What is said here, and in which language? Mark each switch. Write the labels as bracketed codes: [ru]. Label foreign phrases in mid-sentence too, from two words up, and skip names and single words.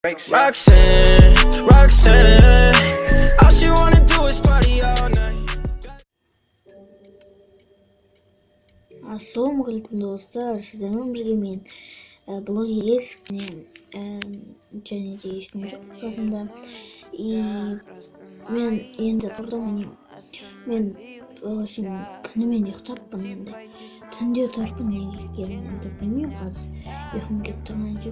[en] Roxanne, Roxanne, all she wanna do is party all night. [kk] Ассалаумағалейкум достар, сіздермен бірге мен блогер және де ешкім жоқ қасымда. И мен енді құрдым, мен күнімен ұйықтаппын енді, түнде тұрпын неге екенін енді білмеймін қазір, ұйқым келіп тұрған жоқ.